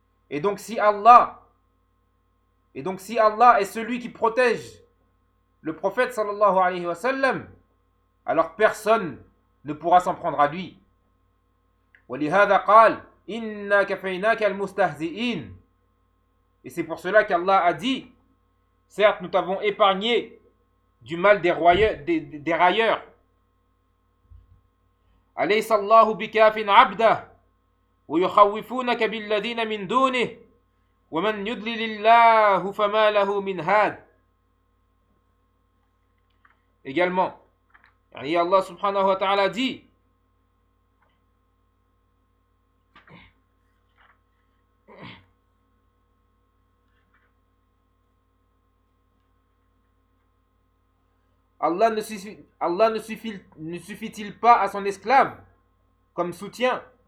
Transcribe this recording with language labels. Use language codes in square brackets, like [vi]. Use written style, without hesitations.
[fr] Et donc si Allah est celui qui protège le prophète sallallahu alayhi wa sallam, alors personne ne pourra s'en prendre à lui. [ar] وَلِهَذَا قَالْ إِنَّا كَفَيْنَاكَ الْمُسْتَهْزِئِينَ. [fr] Et c'est pour cela qu'Allah a dit: certes, nous t'avons épargné du mal des railleurs. [ar] أليس الله بكاف عبده ويخوفونك بالذين من دونه ومن يضلل الله فما له من هاد. [fr] Également, [ar] يعني الله سبحانه وتعالى [fr] dit: Allah ne suffit-il pas à son esclave comme soutien?